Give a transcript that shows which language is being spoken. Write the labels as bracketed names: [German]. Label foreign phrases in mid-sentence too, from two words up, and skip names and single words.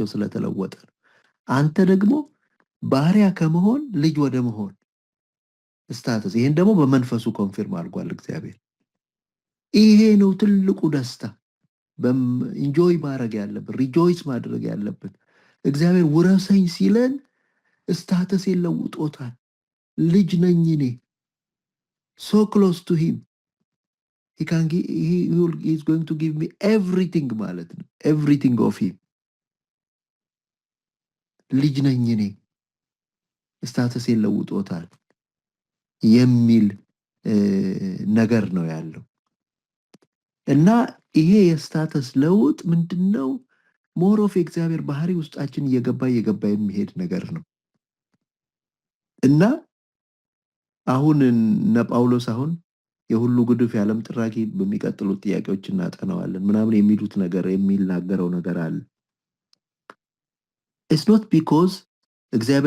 [Amharic] ስለተለወጠ ነው። አንተ ደግሞ ባሪያ ከመሆን ልጅ ወደ መሆን ስታተስ፣ ይህን ደግሞ በመንፈሱ ኮንፊርም አድርጓል እግዚአብሔር። ይሄ ነው ትልቁ ደስታ ኢንጆይ ማድረግ ያለብን፣ ሪጆይስ ማድረግ ያለብን። እግዚአብሔር ውረሰኝ ሲለን ስታተስ የለውጦታል። ልጅ ነኝ እኔ፣ [English] so close to him he's going to give me everything [Amharic] ማለት ነው። [English] everything of him [Amharic] ልጅ ነኝ እኔ፣ ስታተስ የለውጦታል የሚል ነገር ነው ያለው። እና ይሄ የስታተስ ለውጥ ምንድነው? [English] more of [Amharic] የእግዚአብሔር ባህሪ ውስጣችን እየገባ የሚሄድ ነገር ነው። እና አሁን እነ ጳውሎስ አሁን የሁሉ ጉድፍ የዓለም ጥራጊ በሚቀጥሉት ጥያቄዎች እናጠናዋለን ምናምን የሚሉት ነገር የሚናገረው ነገር አለ። [English] it's not because [Amharic] እግዚአብሔር